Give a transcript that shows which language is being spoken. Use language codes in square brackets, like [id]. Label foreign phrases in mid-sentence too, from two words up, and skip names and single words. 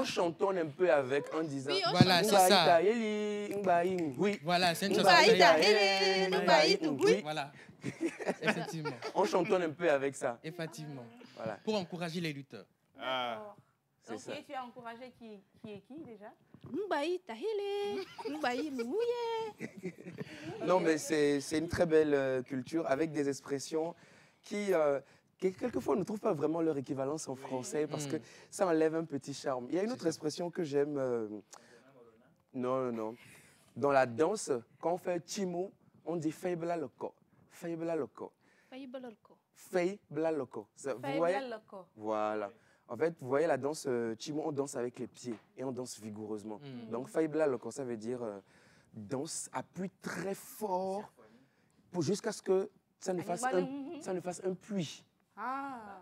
[fr] qu'on chantonne un peu avec en disant Oui, on Voilà, c'est Mbaye, ça. Tayeli, Mbaye, oui. Voilà, c'est une chanson. Mbaye, Mbaye, Tayeli, Mbaye, Mbaye, oui. Voilà. Effectivement. On chantonne un peu avec ça. Effectivement. Voilà, Pour encourager les lutteurs. D'accord. c'est Ok, ça. tu as encouragé qui est qui déjà? [kab] Nubayi, tahele, nubayi, nuhuye. [fr] Non, mais c'est une très belle culture avec des expressions qui quelquefois ne trouvent pas vraiment leur équivalence en français parce que ça enlève un petit charme. Il y a une autre expression que j'aime. Non. Dans la danse, quand on fait chimo, on dit [kab] feibla loco. Feibla loco. Fayibalolko. Feibla loco. [fr] Vous voyez? Voilà. En fait, vous voyez la danse chimo, on danse avec les pieds et on danse vigoureusement. Donc, [kab] feibla loco, [fr] ça veut dire danse, appuie très fort jusqu'à ce que ça ne fasse un puits. Ah.